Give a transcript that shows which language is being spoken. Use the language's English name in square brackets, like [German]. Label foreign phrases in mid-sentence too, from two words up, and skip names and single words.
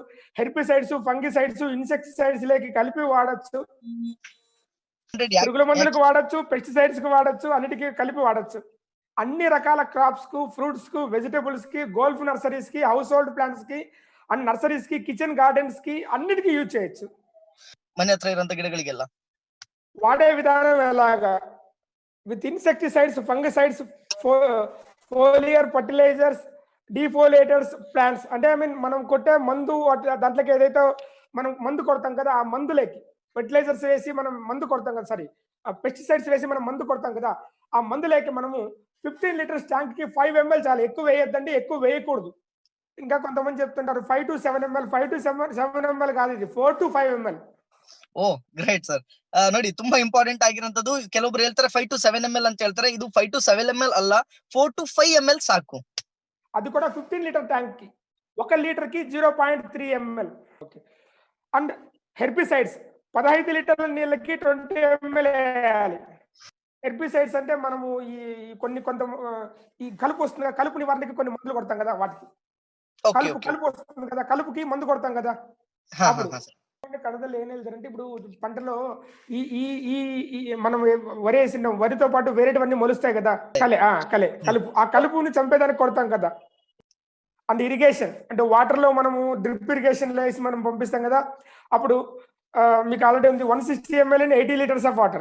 [English] herbicides, fungicides, [Telugu] ఇన్సెక్టిసైడ్స్‌లోకి కలిపి వాడొచ్చు. పురుగుల మందులకు వాడొచ్చు, పెస్టిసైడ్స్‌కి వాడొచ్చు, అన్నిటికి కలిపి వాడొచ్చు. అన్ని రకాల క్రాప్స్‌కు, ఫ్రూట్స్‌కు, వెజిటబుల్స్‌కి, గోల్ఫ్ నర్సరీస్‌కి, [English] house hold [Telugu] ప్లాంట్స్‌కి అండ్ నర్సరీస్‌కి, కిచెన్ గార్డెన్స్‌కి అన్నిటికి యూజ్ చేయొచ్చు. [Kannada] ಮನೆ ಹತ್ರ ಇರೋಂಥ ಗಿಡಗಳಿಗೆಲ್ಲ [Telugu] వాడే విధానం ఎలాగా? [English] with insecticides, fungicides, foliar fertilizers, defoliators plants. [Telugu] అంటే [English] I mean [Telugu] మనం కొట్టే మందు దాంట్లోకి ఏదైతే మనం మందు కొడతాం కదా! ఆ మందులకి ఫెర్టిలైజర్స్ వేసి మనం మందు కొడతాం కదా! [English] sorry pesticides [Telugu] వేసి మనం మందు కొడతాం కదా, ఆ మందు లేక మనము 15 [English] liters tank [Telugu] కి 5 ఎంఎల్ చాలు, ఎక్కువ వేయొద్దండి, ఎక్కువ వేయకూడదు. ఇంకా కొంతమంది చెప్తుంటారు 5 to 7 ఎంఎల్, 5 to 7 ఎంఎల్ కాదు, ఇది 4 to 5 ఎంఎల్. [English] oh great sir. [Kannada] ನೋಡಿ ತುಂಬಾ ಇಂಪಾರ್ಟೆಂಟ್ ಆಗಿರೋಂಥದ್ದು. ಕೆಲವೊಬ್ರು ಹೇಳ್ತಾರೆ 5 to 7 ml ಅಂತ ಹೇಳ್ತಾರೆ. ಇದು 5 to 7 ml ಅಲ್ಲ, 4 to 5 ml ಸಾಕು. [Telugu] అది కూడా 15 [English] liter tank [Telugu] కి 1 లీటర్ కి 0.3 ఎంఎల్. ఓకే. [English] and herbicides [Telugu] 15 లీటర్ల నీళ్ళకి 20 ఎంఎల్ వేయాలి. హెర్బిసైడ్స్ అంటే మనము ఈ కొంత ఈ కలుపు వస్తుంది కదా, కలుపు నివారణకి కొన్ని మందులు కొడతాం కదా, వాటికి [English] okay okay. [Telugu] కలుపు వస్తుంది కదా, కలుపుకి మందు కొడతాం కదా. ಹಾ ಹಾ అప్పుడు [Kannada] ಹಾ ಸರ್. [Telugu] కడదలు ఏం వెళ్తారంటే, ఇప్పుడు పంటలో ఈ ఈ ఈ ఈ మనం వరి వేసిన వరితో పాటు వేరేటివన్నీ మొలుస్తాయి కదా, కలుపు, ఆ కలుపుని చంపేదానికి కొడతాం కదా. [English] and irrigation [Telugu] అంటే వాటర్ లో మనము [English] drip irrigation [Telugu] లో వేసి మనం పంపిస్తాం కదా, అప్పుడు మీకు ఆల్రెడీ ఉంది 160 [English] ml in 80 liters of water.